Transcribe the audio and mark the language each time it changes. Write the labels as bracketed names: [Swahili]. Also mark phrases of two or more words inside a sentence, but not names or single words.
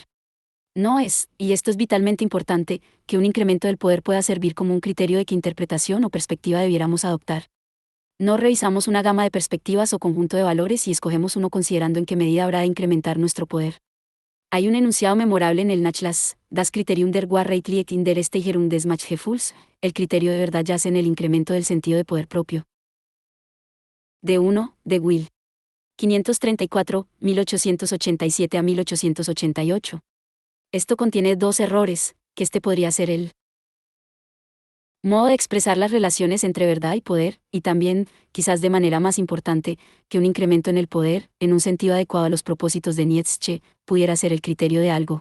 [Spanish] No es, y esto es vitalmente importante, que un incremento del poder pueda servir como un criterio de qué interpretación o perspectiva debiéramos adoptar. No revisamos una gama de perspectivas o conjunto de valores y escogemos uno considerando en qué medida habrá de incrementar nuestro poder. Hay un enunciado memorable en el Nachlass, [German] Das Kriterium der Wahrheit liegt in der Steigerung des Machtgefühls, [Spanish] el criterio de verdad yace en el incremento del sentido de poder propio. De 1, de Will. 534, 1887 a 1888. Esto contiene dos errores, que este podría ser el modo de expresar las relaciones entre verdad y poder, y también, quizás de manera más importante, que un incremento en el poder, en un sentido adecuado a los propósitos de Nietzsche, pudiera ser el criterio de algo.